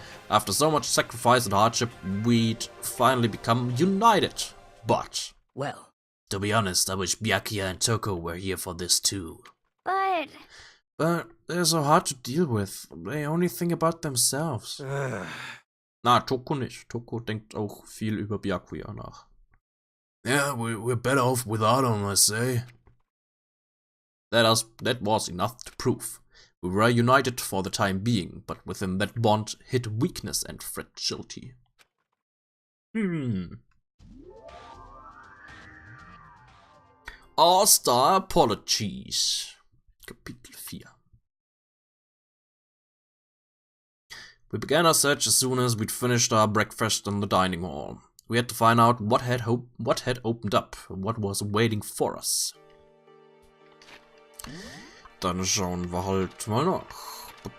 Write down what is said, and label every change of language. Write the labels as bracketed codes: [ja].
[en] After so much sacrifice and hardship, we'd finally become united. But, Well, to be honest, I wish Byakuya and Toko were here for this too. But... But they're so hard to deal with. They only think about themselves. [de] Na, Toko nicht. Toko denkt auch viel über Byakuya nach. [en] Yeah, we're better off without him, I say. That was enough to prove. We were united for the time being, but within that bond hid weakness and fragility. [de] All-Star Apologies. Kapitel 4. [en] We began our search as soon as we'd finished our breakfast in the dining hall. We had to find out what had opened up, what was waiting for us. [de] Dann schauen wir halt mal nach.